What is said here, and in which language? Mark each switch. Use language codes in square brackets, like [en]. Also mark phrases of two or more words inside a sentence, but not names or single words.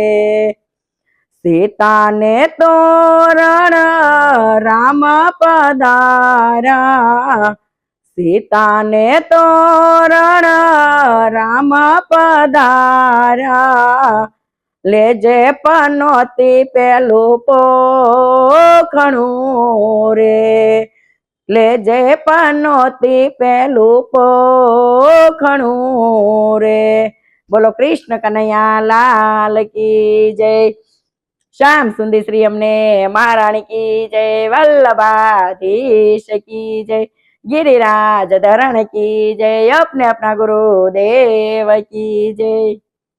[gu] સીતા ને તોરણ રામ પધાર્યા, સીતા ને તોરણ રામ પધાર્યા, લેજે પનોતી પેલું પોખણું રે। લેજે પનોતી પેલું પોખણું રે [hi] बोलो कृष्ण कनैया लाल की जय श्याम सुंदर श्री अमने महारानी की जय वल्लभाधीश की जय गिरिराज धरण की जय अपने अपना गुरुदेव की जय।